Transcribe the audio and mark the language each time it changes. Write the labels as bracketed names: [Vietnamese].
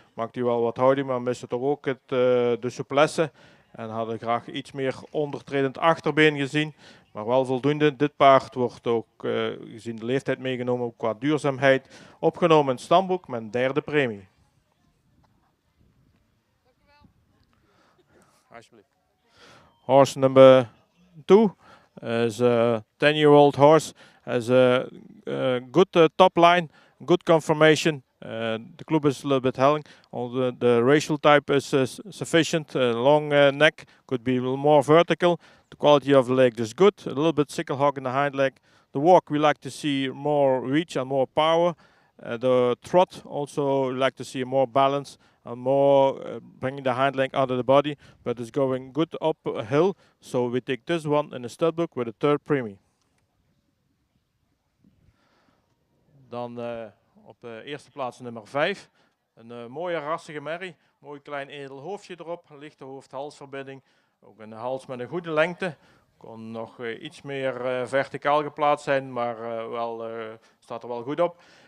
[Dutch] Maakt hij wel wat houding, maar miste toch ook de souplesse. En hadden graag iets meer ondertredend achterbeen gezien. Maar wel voldoende. Dit paard wordt ook gezien de leeftijd meegenomen, ook qua duurzaamheid. Opgenomen in het stamboek met een 3e premie. Alsjeblieft. [English] Horse number 2 is a 10-year-old horse. Has a good top line, good conformation. The club is a little bit helling. Although the racial type is sufficient. Long neck, could be a little more vertical. The quality of the leg is good. A little bit sickle hog in the hind leg. The walk, we like to see more reach and more power. The trot, also like to see more balance and more bringing the hind leg out of the body, but it's going good uphill. So we take this one in the stud book with a 3rd premie. [Dutch] Dan op de eerste plaats nummer 5. Een mooie rassige merrie. Mooi klein edel hoofdje erop. Lichte hoofd-halsverbinding. Ook een hals met een goede lengte. Kon nog iets meer verticaal geplaatst zijn, maar staat er wel goed op.